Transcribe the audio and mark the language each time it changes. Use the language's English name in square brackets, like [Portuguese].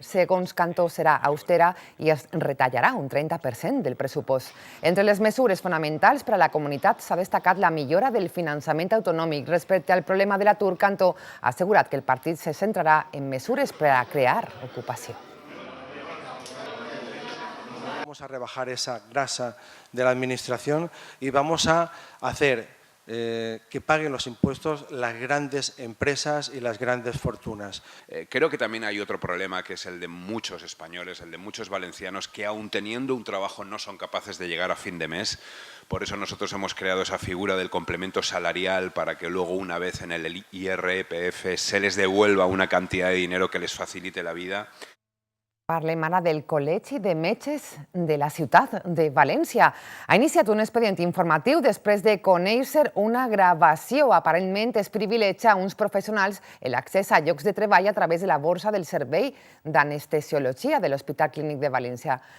[Catalan] Segons Cantó, serà austera i es retallarà un 30% del pressupost. Entre les mesures fonamentals per a la comunitat s'ha destacat la millora del finançament autonòmic. Respecte al problema de l'atur, Cantó ha assegurat que el partit se centrarà en mesures per a crear ocupació. [Spanish] Vamos a rebajar esa grasa de la administración y vamos a hacer que paguen los impuestos las grandes empresas y las grandes fortunas. Creo que también hay otro problema que es el de muchos españoles, el de muchos valencianos que aún teniendo un trabajo no son capaces de llegar a fin de mes. Por eso nosotros hemos creado esa figura del complemento salarial para que luego una vez en el IRPF se les devuelva una cantidad de dinero que les facilite la vida. [Catalan] Parlem ara del Col·legi de Metges de la ciutat de València. Ha iniciat un expedient informatiu després de conèixer una gravació. Aparentment es privilegia a uns professionals l'accés a llocs de treball a través de la borsa del servei d'anestesiologia de l'Hospital Clínic de València.